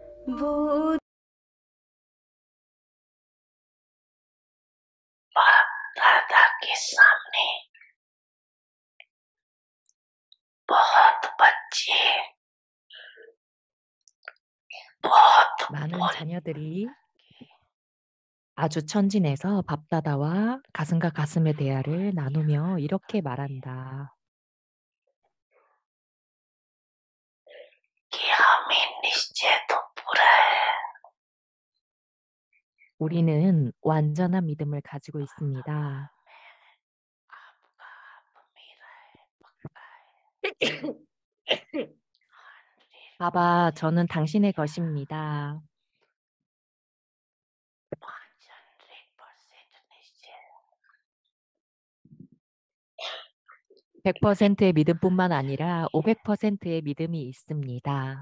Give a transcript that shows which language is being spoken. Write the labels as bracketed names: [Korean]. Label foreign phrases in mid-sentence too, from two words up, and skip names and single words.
[Hindi] वो राधा के सामने बहुत बच्चे बहुत [Korean] 많은 자녀들이 아주 천진해서 밥다다와 가슴과 가슴의 대화를 나누며 이렇게 말한다. [Hindi] कि हमें निश्चय तो पूरा है [Korean] 우리는 완전한 믿음을 가지고 있습니다. [Hindi] आपका आप मेरा है पक्का है [Korean] 봐봐, 저는 당신의 것입니다. [Hindi] 100% निश्चय [Korean] 100%의 믿음뿐만 아니라 500%의 믿음이 있습니다.